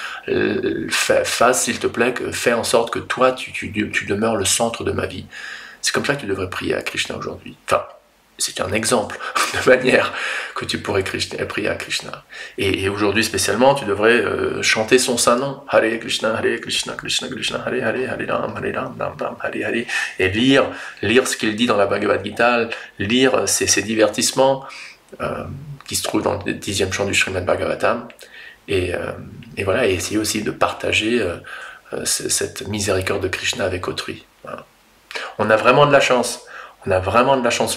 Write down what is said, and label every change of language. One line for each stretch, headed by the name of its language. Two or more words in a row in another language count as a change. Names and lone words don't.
French: Fasse, s'il te plaît, fais en sorte que toi, tu demeures le centre de ma vie. C'est comme ça que tu devrais prier à Krishna aujourd'hui. Enfin, c'est un exemple de manière que tu pourrais prier à Krishna. Et aujourd'hui spécialement, tu devrais chanter son saint nom. Hare Krishna, Krishna Krishna, Hare Hare, Hare Ram, Ram, Hare Hare. Et lire ce qu'il dit dans la Bhagavad Gita, lire ses divertissements qui se trouvent dans le 10e chant du Srimad Bhagavatam. Et voilà, et essayer aussi de partager cette miséricorde de Krishna avec autrui. Voilà. On a vraiment de la chance. On a vraiment de la chance.